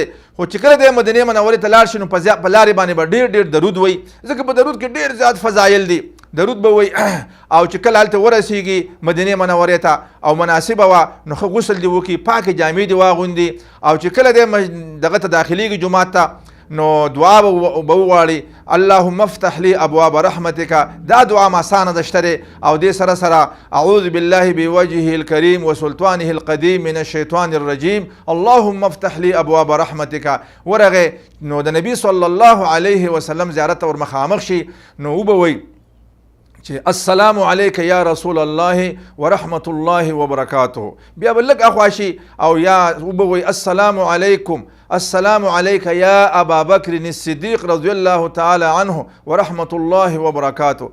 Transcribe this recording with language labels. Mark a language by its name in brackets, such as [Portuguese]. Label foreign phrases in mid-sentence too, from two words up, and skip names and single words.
[Pashto] خو چې کله دی مدینې منورې ته لاړ شي نو په لارې باندې به ډېر درود وایي، ځکه په درود کې ډېر زیات فضایل دي. درود به وایي او چې کله هلته ورسیږي مدینې منورې ته او مناسبه وه نو ښه غسل دې وکړي، پاکې جامې دې واغوندي او چې کله دی دغه ته داخلیږي جومات ته نو دعا به وغواړي [Arabic] اللهم افتح لي ابواب رحمتك. [Pashto] دا دعا آسانه ده شته او دې سره سره [Arabic] اعوذ بالله بوجهه الكريم وسلطانه القديم من الشيطان الرجيم اللهم افتح لي ابواب رحمتك [Pashto] ورغه نو د نبی [Arabic] صلی الله علیه وسلم [Pashto] زیارت ور مخامخ شي نو وبوي چې [Arabic] السلام علیک یا رسول الله ورحمة الله وبرکاته. [Pashto] بیا بلک اخواشي او یا وبوي [Arabic] السلام علیکم السلام علیک یا ابا بکر الصدیق رضی الله تعالی عنه ورحمة الله وبرکاته.